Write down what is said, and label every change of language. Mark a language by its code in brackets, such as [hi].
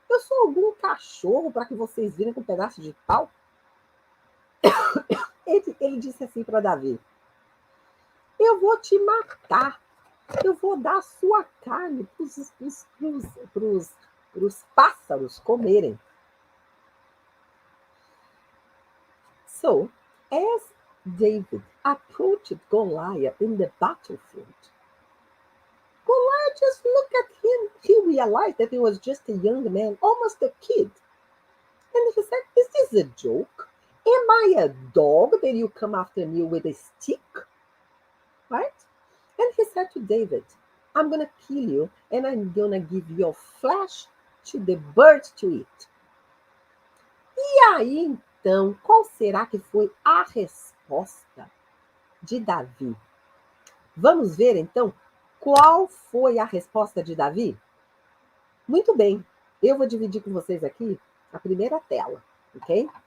[pt] Eu sou algum cachorro para que vocês virem com um pedaço de pau? Ele disse assim para Davi, eu vou te matar, eu vou dar a sua carne para os pássaros comerem. [en] So, as David approached Goliath in the battlefield, Goliath just looked at him. He realized that he was just a young man, almost a kid. And he said, is this a joke? Am I a dog that you come after me with a stick? Right? And he said to David, I'm going to kill you and I'm going to give your flesh to the birds to eat. [pt] E aí, então, qual será que foi a resposta de Davi? Vamos ver, então, qual foi a resposta de Davi? Muito bem, eu vou dividir com vocês aqui a primeira tela, ok?